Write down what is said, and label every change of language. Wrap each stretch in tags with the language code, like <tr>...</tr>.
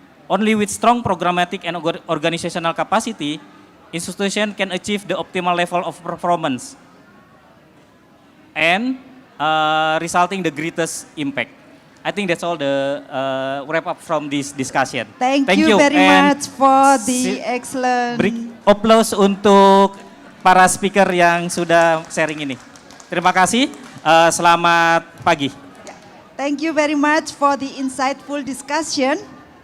<en>Only with strong programmatic and organizational capacity, institution can achieve the optimal level of performance and resulting the greatest impact. I think that's all the wrap up from this discussion. Thank you very much for the excellent.</en> <id>Beri applause untuk para speaker yang sudah sharing ini. Terima kasih, selamat pagi.</id> <en>Thank you very much for the insightful discussion.</en>